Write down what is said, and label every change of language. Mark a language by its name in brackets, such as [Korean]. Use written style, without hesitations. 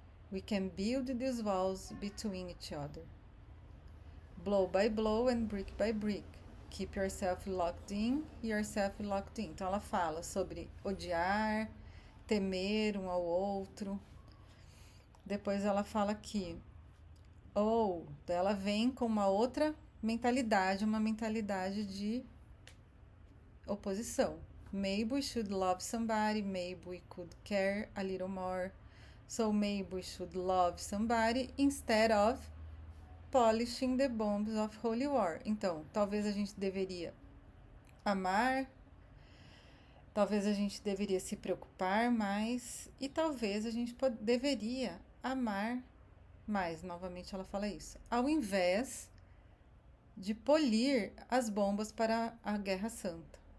[English] We can build these walls between each other. Blow by blow and brick by brick. Keep yourself locked in, yourself locked in. [Portuguese] Então ela fala sobre odiar, temer um ao outro. Depois ela fala que ela vem com uma outra mentalidade, uma mentalidade de oposição. [English] Maybe we should love somebody, maybe we could care a little more. So maybe we should love somebody instead of polishing the bombs of holy war. [Portuguese] Então, talvez a gente deveria amar, talvez a gente deveria se preocupar mais e talvez a gente deveria amar mais. Novamente ela fala isso. Ao invés de polir as bombas para a Guerra Santa.